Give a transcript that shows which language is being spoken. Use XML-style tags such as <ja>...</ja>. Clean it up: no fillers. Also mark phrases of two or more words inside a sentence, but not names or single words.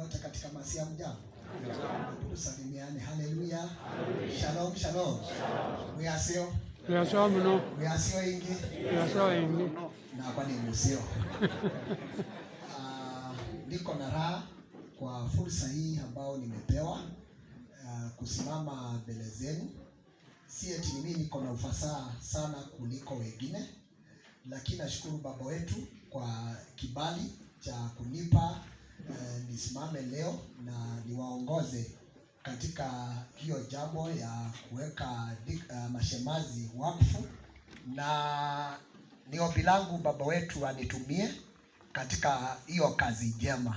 <sw>katika masia mjambo. Tusalimiane. Haleluya.</sw> <he>Shalom, shalom. Muyasio.</he> <kam>Muyasio mno. Muyasio ingi. Muyasio ingi. Na kwa ni musio.</kam> <sw>Niko na raha kwa fursa hii ambao nimepewa kusimama mbele zenu. Si eti mimi niko na ufasaha sana kuliko wengine, lakini nashukuru Baba wetu kwa kibali cha kunipa nisimame leo na niwaongoze katika hiyo jambo ya kuweka mashemazi wakfu, na ni ombi langu Baba wetu anitumie katika hiyo kazi njema.</sw>